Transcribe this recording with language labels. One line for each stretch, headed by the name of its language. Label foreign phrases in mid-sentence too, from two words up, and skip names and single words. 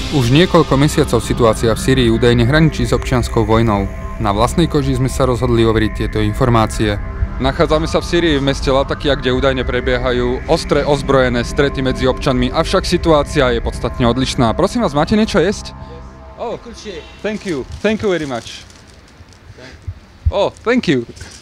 Slovak: Už niekoľko mesiacov situácia v Sýrii údajne hraničí s občianskou vojnou. Na vlastnej koži sme sa rozhodli overiť tieto informácie. Nachádzame sa v Sýrii v meste Latakia, kde údajne prebiehajú ostré ozbrojené strety medzi občanmi, avšak situácia je podstatne odlišná. Prosím vás, máte niečo jesť?
English: Oh, thank you. Thank you very much. Oh, thank you.